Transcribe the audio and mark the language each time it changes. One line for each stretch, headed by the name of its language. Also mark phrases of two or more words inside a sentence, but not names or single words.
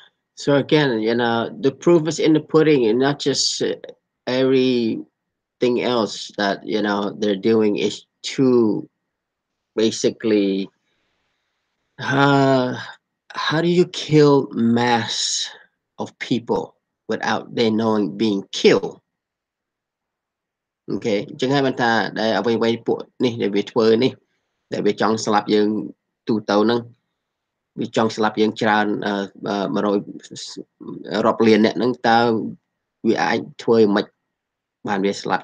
English: So again, the proof is in the pudding, and not just everything else that they're doing is to basically how do you kill mass of people without they knowing being killed?
Khmer: Okay, អញ្ចឹងហើយបានថាដែលអ្វីៗពួកនេះដែលវាធ្វើនេះដែលវាចង់ស្លាប់យើងទូទៅហ្នឹងវាចង់ស្លាប់យើងច្រើន100រាប់លានអ្នកហ្នឹងតើវាអាចធ្វើមិនបានវាស្លាប់